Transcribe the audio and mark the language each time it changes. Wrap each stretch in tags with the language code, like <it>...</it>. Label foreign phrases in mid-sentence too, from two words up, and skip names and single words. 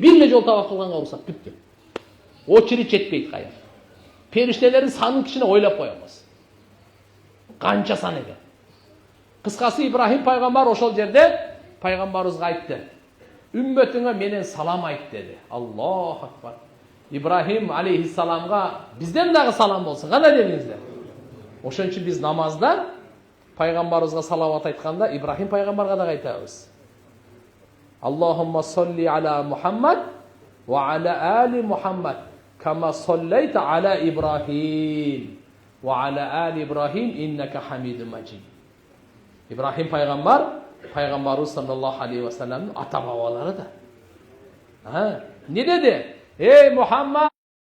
<ky>Бир эле жолу тавап кылганга уруксат бүттү. Очередь жетпейт кайра. Периштелердин санын кичине ойлоп коебуз. Канча сан экен. Кыскасы Ибрахим пайгамбар ошол жерде пайгамбарыбызга айтты. Үммөтүңө менен салам айт деди.</ky> <ar>الله أكبر.</ar> <ky>Ибрахим алейхиссаламга бизден дагы салам болсун. Кандай дедиңиздер? Ошон үчүн биз намазда пайгамбарыбызга салават айтканда Ибрахим пайгамбарга дагы айтабыз.</ky> <ar>اللهم صل على محمد وعلى آل محمد كما صليت على إبراهيم وعلى آل إبراهيم إنك حميد مجيد.</ar> <ky>Ибрахим пайгамбарыбыз</ky> <ar>صلى الله عليه وسلم</ar> <ky>ата бабалары да.</ky> <tr>Не dedi? Ey Muhammed</tr>